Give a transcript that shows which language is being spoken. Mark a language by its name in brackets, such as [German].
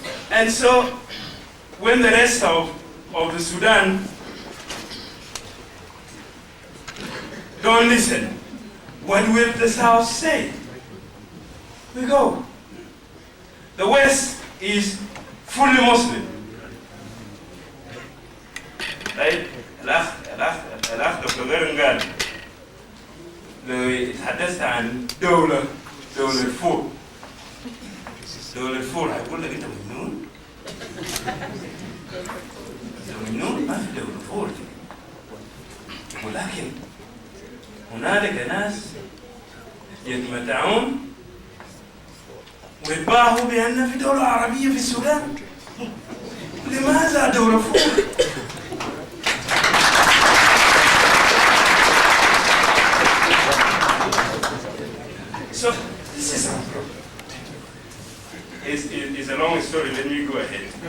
[English] And so when the rest of the Sudan don't listen, what will the South say? We go. The West is fully Muslim. Right? [Arabic] الأخ دكتور غرنج قال لو تحدثت عن دولة فور هيقول لك أنت مجنون؟ أنت مجنون؟ ما في دولة فور. ولكن هنالك ناس يتمتعون ويتباهوا بأن في دولة عربية في السودان. لماذا دولة فور؟ [English] So this is our problem. It's a long story. Let me go ahead.